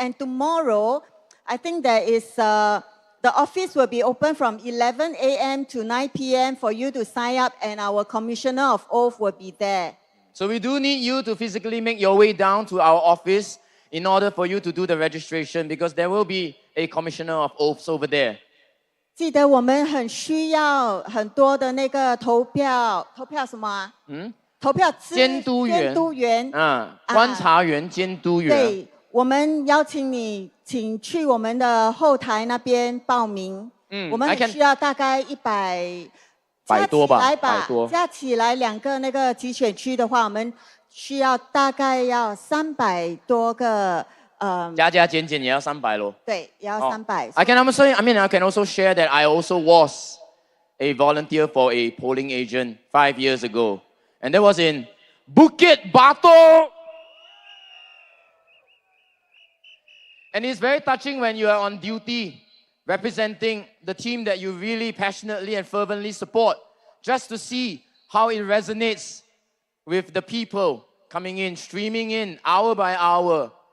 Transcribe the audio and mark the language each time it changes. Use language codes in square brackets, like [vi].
[en] And tomorrow, I think there is, the office will be open from 11 a.m. to 9 p.m. for you to sign up, and our Commissioner of Oath will be there. So we do need you to physically make your way down to our office in order for you to do the registration, because there will be a Commissioner of Oaths over there. [zh] 记得我们很需要很多的那个投票什么啊？投票监督员观察员、监督员。对，我们邀请你，请去我们的后台那边报名。我们很需要大概100多吧，加起来2个那个集选区的话，我们需要大概要300多个。加减也要300咯。对，也要300。 [en] I can also share that I also was a volunteer for a polling agent 5 years ago, and that was in Bukit Batok. And it's very touching when you are on duty, representing the team that you really passionately and fervently support, just to see how it resonates with the people coming in, streaming in hour by hour.